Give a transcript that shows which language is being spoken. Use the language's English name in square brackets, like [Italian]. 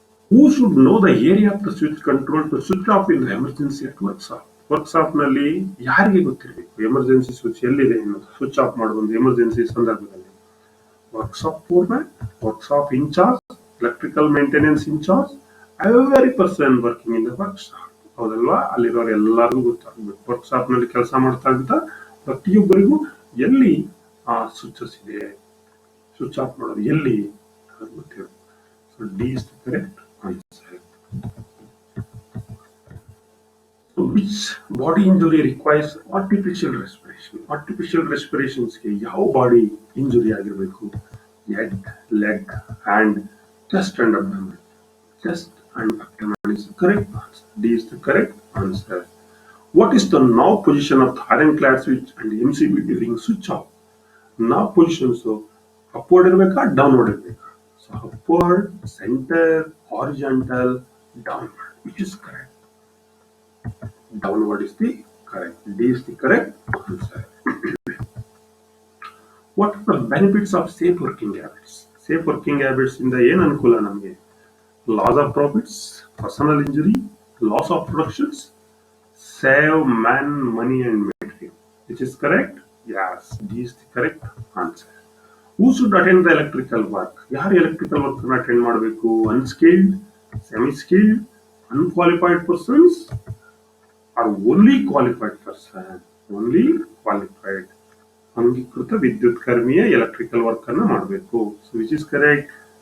[English] Who should know the area of the switch control to switch off in the emergency at workshop? [Kannada] Workshop ನಲ್ಲಿ ಯಾರಿಗೆ ಗೊತ್ತಿರಬೇಕು emergency switch ಎಲ್ಲಿದೆ ಅನ್ನೋದು? [English] switch off [Kannada] ಮಾಡಬಹುದು emergency ಸಂದರ್ಭದಲ್ಲಿ. [English] Workshop foreman, workshop in charge, electrical maintenance in charge, every person working in the workshop. ಹೌದಲ್ವಾ? [Kannada] ಅಲ್ಲಿರೋರು ಎಲ್ಲರಿಗೂ ಗೊತ್ತಾಗಬೇಕು. ವರ್ಕ್ಶಾಪ್ ನಲ್ಲಿ ಕೆಲಸ ಮಾಡ್ತಾ ಇದ್ದ ಪ್ರತಿಯೊಬ್ಬರಿಗೂ ಎಲ್ಲಿ ಆ ಸ್ವಿಚಸ್ ಇದೆ, ಸ್ವಿಚ್ ಆಫ್ ಮಾಡೋದು ಎಲ್ಲಿ ಅದು ಗೊತ್ತಿರಬೇಕು. [English] So D is the correct answer. So which body injury requires artificial respiration? [Kannada] Artificial respirations ಗೆ ಯಾವ ಬಾಡಿ ಇಂಜುರಿ ಆಗಿರಬೇಕು? [English] Head, leg, hand, chest and abdomen. Chest and abdomen is the correct answer. D is the correct answer. What is the knob position of the ironclad switch and MCB during switch off? Knob positions upward ಇರಬೇಕಾ, downward ಇರಬೇಕಾ? So upward, center, horizontal, downward. Which is correct? Downward is the correct. D is the correct answer. What are the benefits of safe working habits? [Kannada] Safe working habits ಇಂದ ಏನ್ ಅನುಕೂಲ ನಮಗೆ? [English] Loss of profits, personal injury, loss of productions, save man, money and material. Which is correct? Yes, D is the correct answer. Who should attend the electrical work? [Kannada] ಯಾರು electrical work ಅನ್ನು attend ಮಾಡಬೇಕು? [English] Unskilled, semi skilled, unqualified persons or only qualified person? [Kannada] Only qualified, ಅಂಗೀಕೃತ ವಿದ್ಯುತ್ ಕರ್ಮಿಯ electrical work ಅನ್ನು ಮಾಡಬೇಕು. [English] So which is correct?